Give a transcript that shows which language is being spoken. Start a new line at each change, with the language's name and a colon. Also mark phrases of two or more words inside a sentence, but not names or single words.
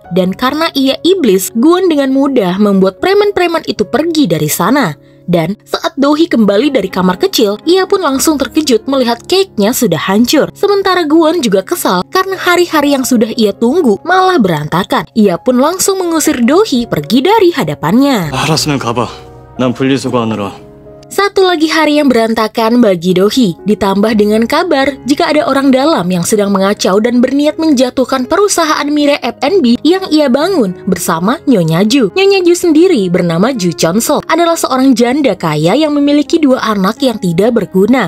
Indonesian: Dan karena ia iblis, Gwon dengan mudah membuat preman-preman itu pergi dari sana. Dan saat Do-hee kembali dari kamar kecil, ia pun langsung terkejut melihat cake-nya sudah hancur. Sementara Gwon juga kesal karena hari-hari yang sudah ia tunggu malah berantakan. Ia pun langsung mengusir Do-hee pergi dari hadapannya.
Korean: 알았으면 가봐. 난 분리수거하느라.
Indonesian: Satu lagi hari yang berantakan bagi Do-hee, ditambah dengan kabar jika ada orang dalam yang sedang mengacau dan berniat menjatuhkan perusahaan Mirai F&B yang ia bangun bersama Nyonya Ju. Nyonya Ju sendiri bernama Ju Chon-sol, adalah seorang janda kaya yang memiliki 2 anak yang tidak berguna.